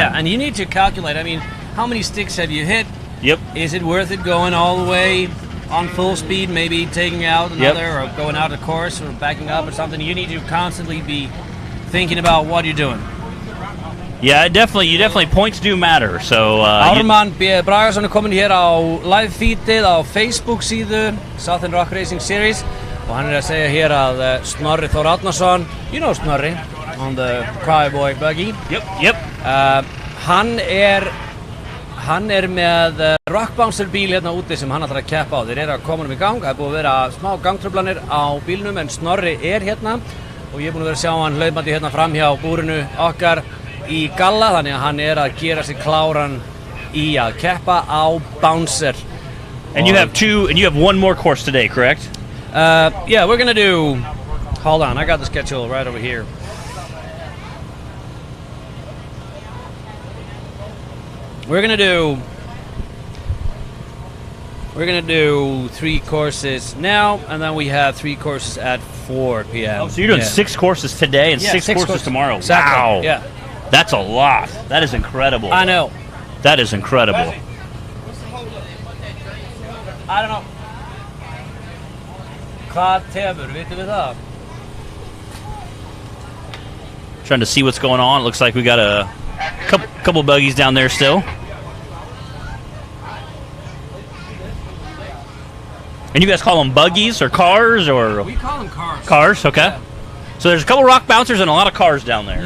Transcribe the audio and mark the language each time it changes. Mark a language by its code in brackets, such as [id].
[en] Yeah, and you need to calculate. I mean, how many sticks have you hit? Yep. Is it worth it going all the way on full speed, maybe taking out another or going out of the course or backing up or something? You need to constantly be thinking about what you're doing. Yeah, you definitely points do matter. So [is] Ármann B. Bragason komin hér á live feedið á Facebook síðu Southern Rock Racing Series og hann að segja hér að Snorri Þór Árnason, [en] you know [is] Snorri on the Cryboy buggy. [en] Yep. [is] Hann er með Rock Bouncer bíl hérna úti sem hann ætlar að keppa á. Þeir eru að koma í gang, það er búið að vera smá gangtruflanir á bílnum en Snorri er hérna og ég er búin að vera að sjá hann hlaupandi hérna fram hjá búrinu okkar í Galla, þannig að hann er að gera sig kláran í að keppa á Bouncer. [en] And you have one more course today, correct? Yeah, we're gonna do. Hold on, I got the schedule right over here. We're gonna do 3 courses now, and then we have 3 courses at 4 p.m. Oh, so you're doing 6 courses today and 6 courses tomorrow. Exactly. Wow. Yeah. That's a lot. That is incredible. I know. That is incredible. I don't know. [is] Hvað tefur, vitum við það? [en] Trying to see what's going on. It looks like we got a couple buggies down there still. And you guys call them buggies or cars or? We call them cars. Cars, okay. Yeah. So there's a couple rock bouncers and a lot of cars down there.